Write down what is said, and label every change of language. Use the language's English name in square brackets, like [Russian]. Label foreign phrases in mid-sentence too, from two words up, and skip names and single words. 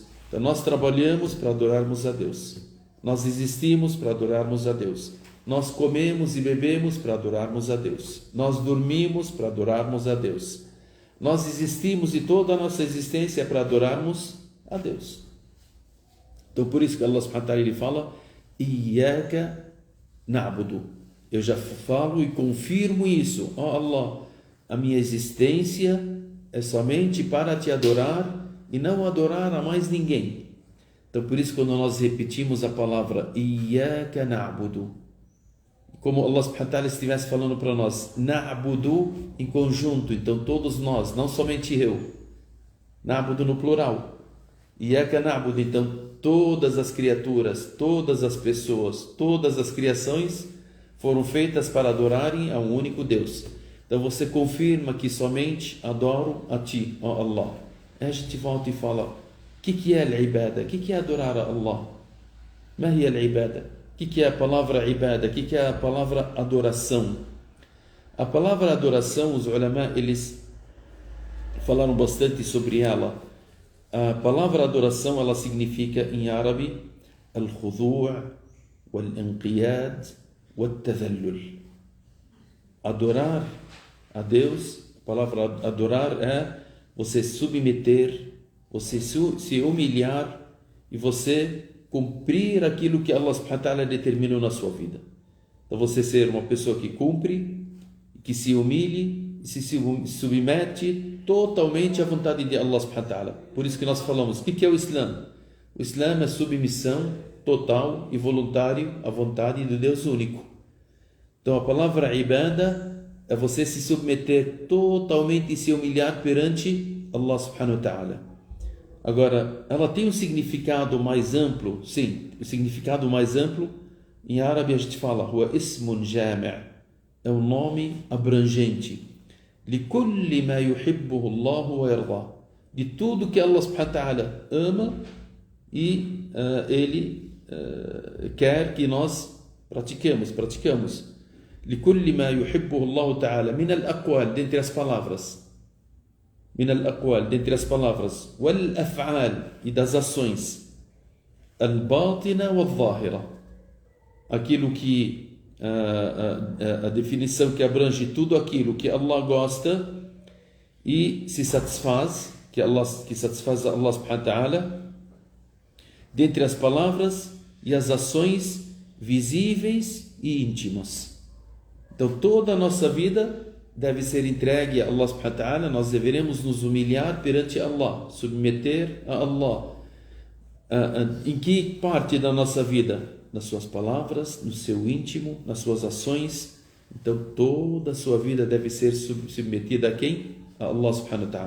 [Portuguese] Então, nós trabalhamos para adorarmos a Deus. Nós existimos para adorarmos a Deus. Nós comemos e bebemos para adorarmos a Deus. Nós dormimos para adorarmos a Deus. Nós existimos e toda a nossa existência é para adorarmos a Deus. Então, por isso que [Arabic] الله سبحانه وتعالى [Portuguese] ele fala, [Arabic] إياك نعبد. [Portuguese] Eu já falo e confirmo isso. Allah, a minha existência é somente para te adorar e não adorar a mais ninguém. Então, por isso, quando nós repetimos a palavra [Arabic] إياك نعبد, [Portuguese] como [Arabic] الله سبحانه وتعالى [Portuguese] estivesse falando para nós, na'budu em conjunto, então todos nós, não somente eu, na'budu no plural, [Arabic] إياك نعبد, [Portuguese] então todas as criaturas, todas as pessoas, todas as criações foram feitas para adorarem a um único Deus. Então você confirma que somente adoro a ti, ó Allah. Aí a gente volta e fala, o que é al-ibada? O que é adorar a Allah? [Arabic] ما هي العبادة? [Portuguese] O que é a palavra ibada? O que é a palavra adoração? A palavra adoração, os ulama, eles falaram bastante sobre ela. A palavra adoração, ela significa em árabe [Arabic] الخضوع والانقياد والتذلل. [Portuguese] Adorar a Deus, a palavra adorar é você submeter, você se humilhar e você cumprir aquilo que [Arabic] الله سبحانه وتعالى [Portuguese] determinou na sua vida. Então você ser uma pessoa que cumpre, que se humilhe, se submete totalmente à vontade de [Arabic] الله سبحانه وتعالى. [Portuguese] Por isso que nós falamos, o que é o Islã? O Islã é submissão total e voluntário à vontade de Deus único. Então a palavra ibada é você se submeter totalmente e se humilhar perante [Arabic] الله سبحانه وتعالى. [Portuguese] Agora, ela tem um significado mais amplo, sim, o significado mais amplo, em árabe a gente fala, [Arabic] هو اسم جامع', [Portuguese] é um nome abrangente, [Arabic] لكل ما يحبه الله ويرضاه, [Portuguese] de tudo que [Arabic] الله سبحانه وتعالى [Portuguese] ama e ele quer que nós praticamos. [Arabic] لكل ما يحبه الله تعالى، من الأقوال, [Portuguese] dentre as palavras, [Arabic] من الأقوال, [Portuguese] dentre as palavras, والأفعال, e das ações, [Arabic] الباطنة والظاهرة, [Portuguese] aquilo que a definição que abrange tudo aquilo que Allah gosta e se satisfaz, que satisfaz [Arabic] الله سبحانه وتعالى, [Portuguese] dentre as palavras e as ações visíveis e íntimas. Então toda a nossa vida deve ser entregue a [Arabic] الله سبحانه وتعالى. [Portuguese] Nós deveremos nos humilhar perante Allah, submeter a Allah. Em que parte da nossa vida? Nas suas palavras, no seu íntimo, nas suas ações. Então toda a sua vida deve ser submetida a quem? A [Arabic] الله سبحانه وتعالى.